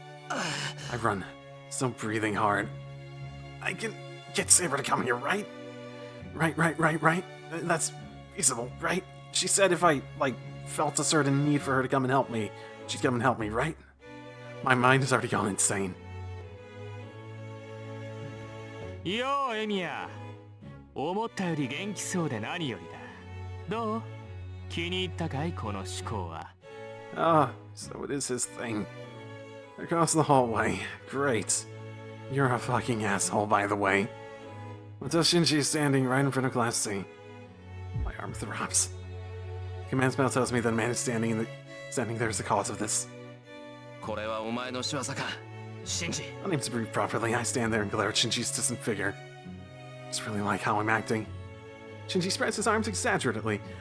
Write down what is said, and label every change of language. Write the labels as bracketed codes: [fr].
[en] I run, still breathing hard. I can get Saber to come here, right? Right. That's feasible, right? She said if I, felt a certain need for her to come and help me, she'd come and help me, right? My mind has already gone insane. [ja] Yo, エミヤ。思ったより元気そうで何よりだ。どう？気に入ったかいこの思考は。 [en] Ah, so it is his thing. Across the hallway. Great. You're a fucking asshole, by the way. Until Shinji is standing right in front of Class C. My arm throbs. The command spell tells me that a man is standing there is the cause of this. [ja] これはお前の仕業か、シンジ。 [en] Unable to breathe properly, I stand there and glare at Shinji's distant figure. It's really like how I'm acting. Shinji spreads his arms exaggeratedly.